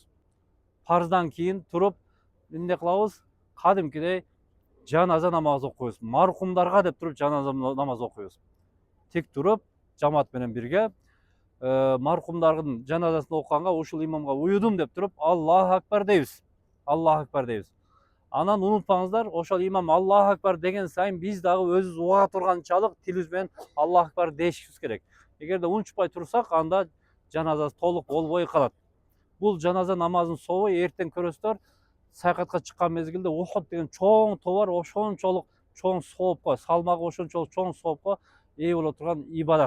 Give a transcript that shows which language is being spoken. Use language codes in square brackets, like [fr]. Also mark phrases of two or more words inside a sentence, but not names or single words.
[ky] Парздан кийин туруп эмне кылабыз? Кадимкидей жаназа намазы окуйбуз. Мархумдарга деп туруп жаназа намазы окуйбуз. Тик туруп жамаат менен бирге мархумдардын жаназасын окуганга ушул имамга уюдум деп туруп [ar] الله أكبر [ky] дейбиз. [ar] الله أكبر [ky] дейбиз. Анан унутпаңыздар, ошол имам [ar] الله أكبر [ky] деген сайын биз дагы өзүбүз уга турганчалык тилибиз менен [ar] الله أكبر [ky] дешибиз керек. Эгерде унчукпай турсак, анда жаназасы толук болбой калат. Бул жаназа намазынын собу эртең көрөсүздөр, саякатка чыккан мезгилде Ухуд деген чоң тоо бар, ошончолук чоң соопко, салмагы ошончолук чоң соопко ээ боло турган ибадат.